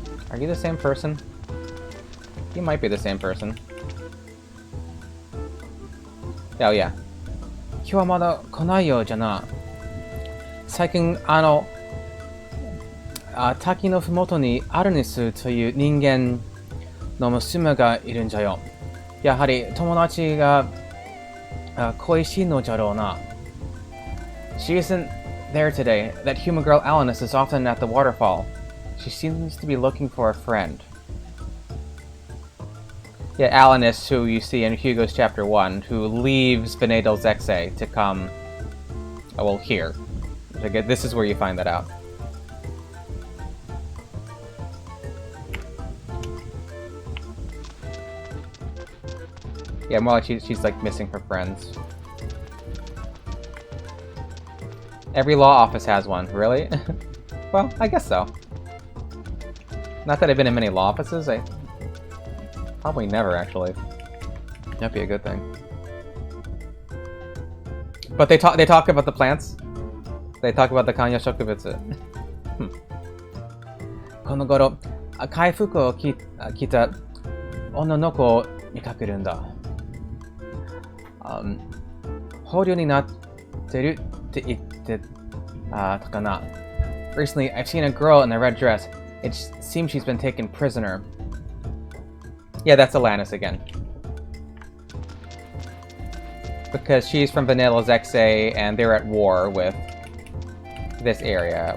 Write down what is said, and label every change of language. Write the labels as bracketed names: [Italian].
[English] Are you the same person? You might be the same person. Oh yeah. [Japanese] 今日はまだ来ないようじゃな。最近滝のふもとにアルニスという人間の娘がいるんじゃよ。やはり友達が恋しいのじゃろうな。 [English] She isn't there today. That human girl Alanis is often at the waterfall. She seems to be looking for a friend. Yeah, Alanis, who you see in Hugo's chapter 1, who leaves Benedel Zexe to come, well, here. This is where you find that out. Yeah, more like she's like missing her friends. Every law office has one, really? Well, I guess so. Not that I've been in many law offices, probably never, actually. That'd be a good thing. But they talk about the plants. They talk about the Kanya Shokubutsu. [Japanese] この頃、回復を着た女の子を見かけるんだ。捕虜になってるって言ってたかな。 [English] Recently, I've seen a girl in a red dress. It seems she's been taken prisoner. Yeah, that's Alanis again. Because she's from Vanilla Zexe, and they're at war with this area.